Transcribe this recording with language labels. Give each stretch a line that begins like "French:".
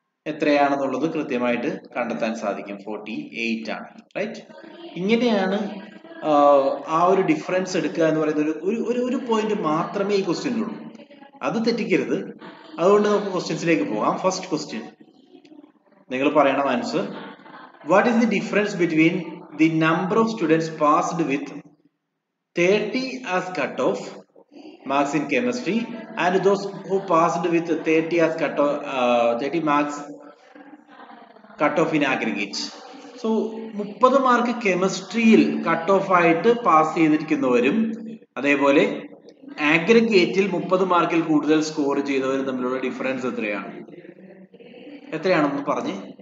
Malayalam: എത്രയാണെന്നുള്ളത് കൃത്യമായിട്ട് കണ്ടെത്താൻ സാധിക്കും. 48 ആണ്. റൈറ്റ്? ഇങ്ങനെയാണ് ആ ഒരു ഡിഫറൻസ് എടുക്കുക എന്ന് പറയുന്ന ഒരു പോയിന്റ് മാത്രമേ ഈ ക്വസ്റ്റ്യനിലുള്ളൂ. അത് തെറ്റിക്കരുത്. അതുകൊണ്ട് നമുക്ക് ക്വസ്റ്റ്യൻസിലേക്ക് പോകാം. ഫസ്റ്റ് ക്വസ്റ്റ്യൻ നിങ്ങൾ പറയണം answer.
English: What is the difference between the number of students passed with 30 as cut off marks in chemistry and those who passed with 30 as 30 marks cut off in aggregate.
Malayalam: So 30 mark കെമിസ്ട്രിയിൽ cut off ആയിട്ട് pass ചെയ്തിരിക്കുന്നവരും അതേപോലെ ആഗ്രിഗേറ്റിൽ 30 മാർക്കിൽ കൂടുതൽ score ചെയ്തവരും തമ്മിലുള്ള difference എത്രയാണെന്ന് പറഞ്ഞ്.